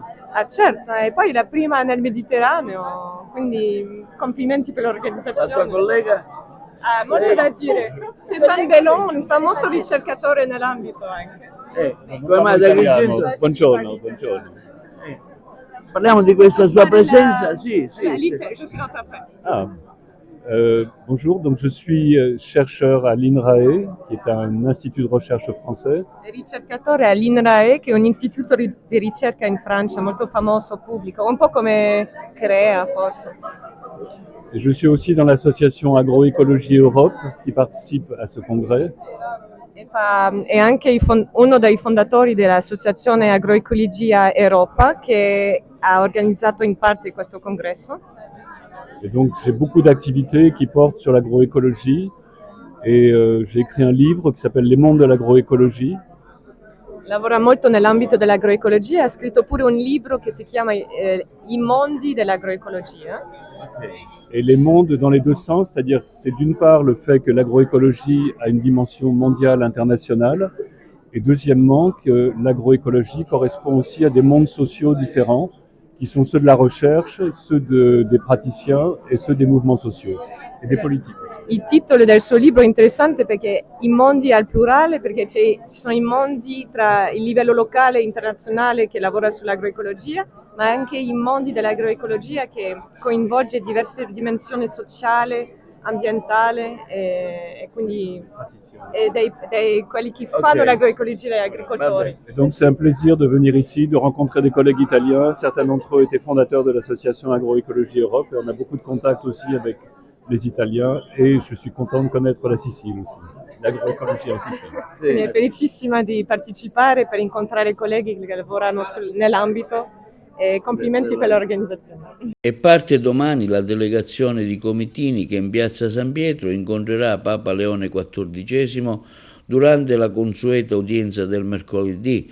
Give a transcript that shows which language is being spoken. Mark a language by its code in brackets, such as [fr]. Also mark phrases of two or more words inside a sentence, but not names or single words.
[it] Ah certo, e poi la prima nel Mediterraneo, quindi complimenti per l'organizzazione. La tua collega? Ah, molto da dire. Stéphane Bellon, un famoso ricercatore nell'ambito anche. Come mai ad Agrigento? Buongiorno, buongiorno. Parliamo di questa sua presenza? Sì. [fr] Bonjour, donc je suis chercheur à l'INRAE, qui est un institut de recherche français. [it] Ricercatore all'INRAE, che è un istituto di ricerca in Francia molto famoso, pubblico, un po' come CREA forse. [fr] Et je suis aussi dans l'association Agroécologie Europe, qui participe à ce congrès. [it] È anche uno dei fondatori dell'associazione Agroecologia Europa, che ha organizzato in parte questo congresso. [fr] Et donc j'ai beaucoup d'activités qui portent sur l'agroécologie et j'ai écrit un livre qui s'appelle Les mondes de l'agroécologie. [it] Lavora molto nell'ambito dell'agroecologia, ha scritto pure un libro che si chiama I mondi dell'agroecologia. [fr] Et les mondes dans les deux sens, c'est-à-dire c'est d'une part le fait que l'agroécologie a une dimension mondiale, internationale, et deuxièmement que l'agroécologie correspond aussi à des mondes sociaux différents, qui sont ceux de la recherche, ceux des praticiens et ceux des mouvements sociaux et des politiques. [it] Il titolo del suo libro è interessante perché i mondi al plurale, perché ci sono i mondi tra il livello locale e internazionale che lavora sull'agroecologia, ma anche i mondi dell'agroecologia che coinvolge diverse dimensioni sociale, ambientale e quindi quelli che fanno l'agroecologia e gli agricoltori. [fr] Et donc c'est un plaisir de venir ici, de rencontrer des collègues italiens. Certains d'entre eux étaient fondateurs de l'association Agroécologie Europe et on a beaucoup de contacts aussi avec les Italiens et je suis content de connaître la Sicile aussi. [it] l'agroecologia, sì, sì. Quindi è felicissima di partecipare per incontrare colleghi che lavorano nell'ambito e complimenti per l'organizzazione. E parte domani la delegazione di comitini che in piazza San Pietro incontrerà Papa Leone XIV durante la consueta udienza del mercoledì.